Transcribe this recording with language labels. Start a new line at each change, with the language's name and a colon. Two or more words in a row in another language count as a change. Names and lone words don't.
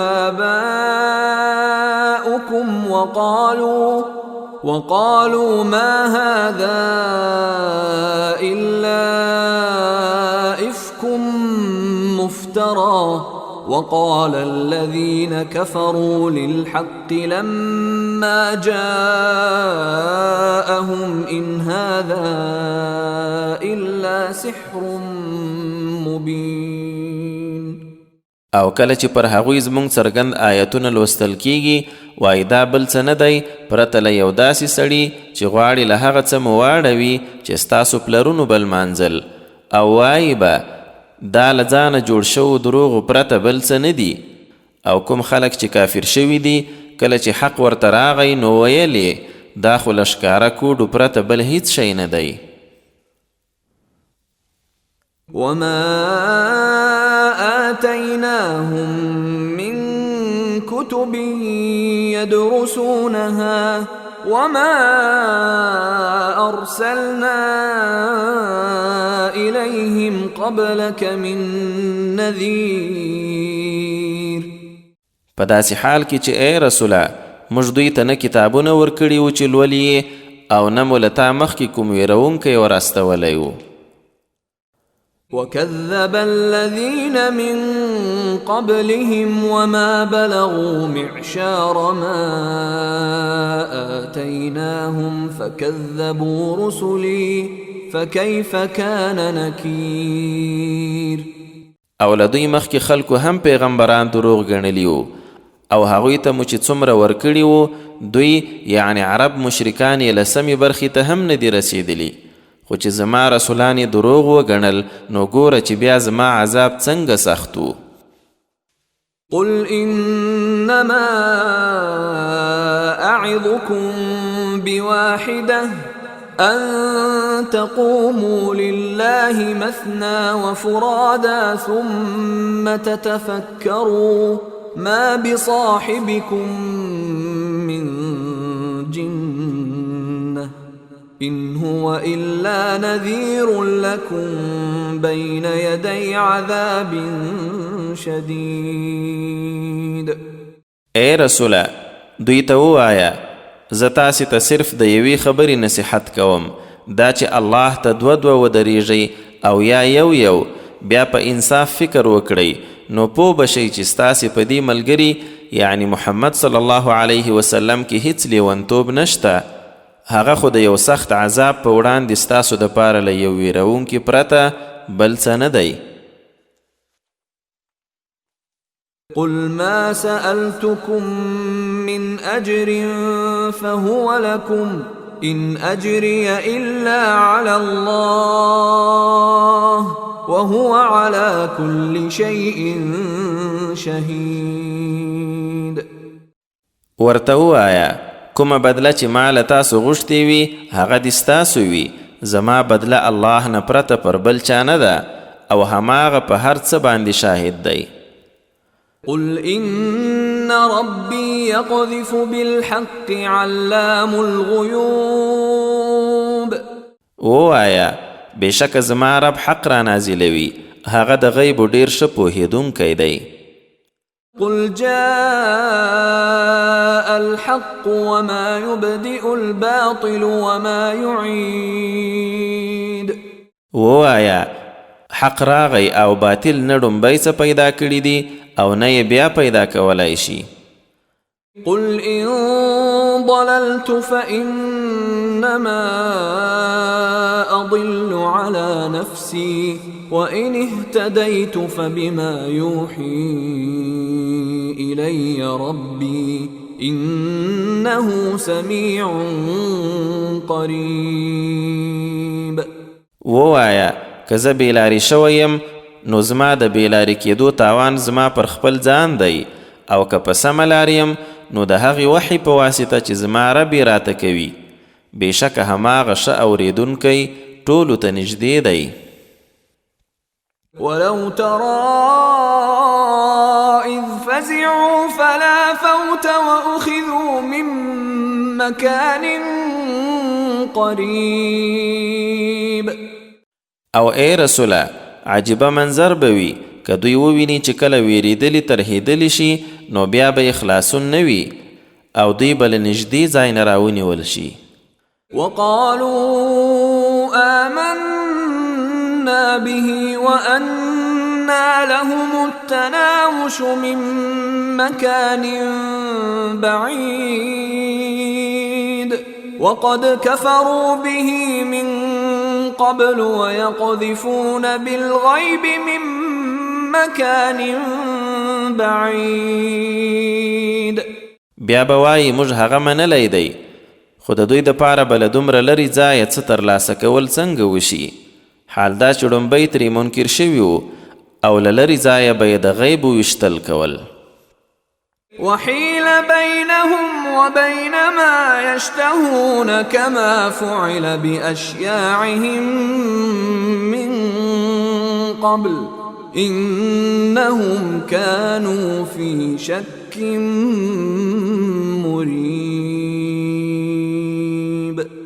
Arabic: آبَاؤُكُمْ وَقَالُوا مَا هَذَا إِلَّا إِفْكٌ مُفْتَرًى وَقَالَ الَّذِينَ كَفَرُوا لِلْحَقِّ لَمَّا جَاءَهُمْ إِنْ هَذَا إِلَّا سِحْرٌ مُبِينٌ.
Pashto: او کله چې پر هغوی زموږ څرګند آیتونه لوستل کیږي وایي دا بل څه نه دی پرته له یو داسې سړي چې غواړي له هغه څه مو واړوي چې ستاسو پلرونو به لمانځل او وایي به دا له ځانه جوړ شوو دروغو پرته بل څه نه دي. او کوم خلک چې کافر شوي دي کله چې حق ورته راغی نو ویل یې دا خو له ښکاره کوډو پرته بل هیڅ شی نه دی.
Arabic: وَمَا آتَيْنَاهُمْ مِنْ كُتُبٍ يَدْرُسُونَهَا وَمَا أَرْسَلْنَا إِلَيْهِمْ قَبْلَكَ مِنْ نَذِيرٍ.
Pashto: په داسې حال کې چې ای رسوله موږ دوی ته نه کتابونه ورکړي وو چې لولي او نه مو له تا مخکې کوم ویرونکی ورستولی و.
Arabic: وَكَذَّبَ الَّذِينَ مِن قَبْلِهِمْ وَمَا بَلَغُوا مِعْشَارَ مَا آتَيْنَاهُمْ فَكَذَّبُوا رُسُلِي فَكَيْفَ كَانَ نَكِيرِ.
Pashto: او له دوی مخکې خلکو هم پیغمبران دروغ ګڼلي وو او هغوی ته مو چې څومره ورکړي وو دوی یعنی عرب مشرکان یې له سمې برخې ته هم نه دي رسېدلي خو چې زما رسولان یې دروغ وګڼل نو ګوره چې بیا زما عذاب څنګه سخت و.
Arabic: قل انما اعظكم بواحده ان تقوموا لله مثنى وفرادا ثم تتفكروا ما بصاحبكم من جنة إن هو إلا نذير لكم بين يدي عذاب شديد.
Pashto: اے رسوله دوی ته ووایه زه تاسې ته صرف د یوې خبرې نصیحت کوم دا چې الله ته دوه ودرېږئ او یا یو بیا په انصاف فکر وکړئ نو پوه بشئ چې ستاسې په دې ملګري یعنی محمد
Arabic: صلی الله علیه وسلم
Pashto: کې هیڅ لیونتوب نشته هغه خو د یو سخت عذاب په وړاندې ستاسو دپاره له یو ویرونکي پرته بل څه نه دی.
Arabic: قل ما سألتكم من أجر فهو لكم إن أجري إلا على الله وهو على كل شيء شهيد.
Pashto: ورته ووایه کومه بدله چې ما له تاسو غوښتې وي هغه دې ستاسو وي زما بدله الله نه پرته پر بل چا نه ده او هماغه په هر څه باندې شاهد دی.
Arabic: قل إن ربي يقذف بالحق علام الغيوب.
Pashto: ووایه بېشکه زما رب حق را نازلوي هغه د غیبو ډېر ښه پوهېدونکی دی.
Arabic: قل جاء الحق وما يبدئ الباطل وما يعيد.
Pashto: ووایه حق راغی او باطل نه ډومبی څه پیدا کړي دي او نه یې بیا پیدا کولی شي.
Arabic: قل إن ضللت فإنما أضل على نفسي وإن اهتديت فبما يوحي إلي ربي إنه سميع قريب.
Pashto: ووایا که زه بیلاری شوی یم نو زما د بیلاری کېدو تاوان زما پر خپل ځان دی، او که په سمه لار یم نو د هغې وحی په واسطه چې زما رب یې راته کوي، بېشکه هماغه ښه اورېدونکی ټولو ته نږدې دی.
Arabic: ولو ترى إذ فزعوا فلا فوت وأخذوا من مكان قريب.
Pashto: او ای رسوله عجیبه منظر به وي که دوی وویني چې کله ویرېدلي ترهېدلي شي نو بیا به یې خلاصون نه وي او دوی به له نږدې ځای نه راونیول شي.
Arabic: وقالوا آمنا به وأنى لهم التناوش من مكان بعيد وقد كفروا به من قبل ويقذفون بالغيب من مكان بعيد.
Pashto: بیا به وایي موږ هغه منلی دی، خو د دوی دپاره به له دومره لرې ځایه څه ترلاسه کول څنګه وشي؟ حال دا چې ړومبی ترې منکر شوي وو او له لرې ځایه به یې د غیب ویشتل کول.
Arabic: وحيل بينهم وبين ما يشتهون كما فعل بأشياعهم من قبل إنهم كانوا في شك مريب.